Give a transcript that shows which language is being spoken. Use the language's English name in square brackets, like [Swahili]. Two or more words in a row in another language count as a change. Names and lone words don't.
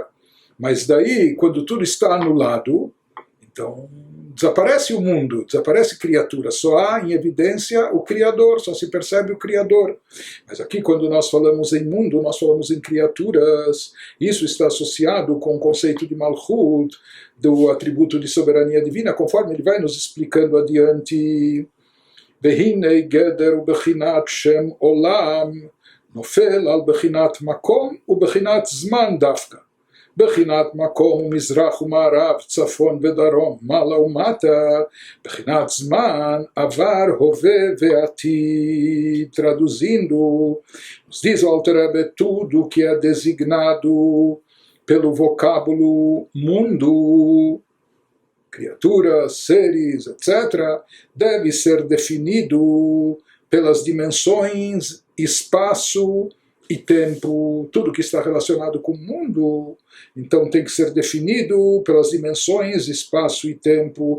[Portuguese] Mas daí, quando tudo está anulado, então desaparece o mundo, desaparece criatura, só há em evidência o Criador, só se percebe o Criador. Mas aqui quando nós falamos em mundo, nós falamos em criaturas, isso está associado com o conceito de Malchut, do atributo de soberania divina, conforme ele vai nos explicando adiante. [Hebrew] והנה גדר ובחינת שם עולם, נופל על בחינת מקום ובחינת זמן דווקא. בחינת מקום, מזרח ומערב, צפון ודרום, מעלה ומטה, בחינת זמן, עבר, הווה ועתיד. [Portuguese] Traduzindo, nos diz o Alter Rebbe, tudo que é designado pelo vocábulo mundo, criaturas, seres, etc., deve ser definido pelas dimensões, espaço e tempo, tudo que está relacionado com o mundo, então tem que ser definido pelas dimensões, espaço e tempo.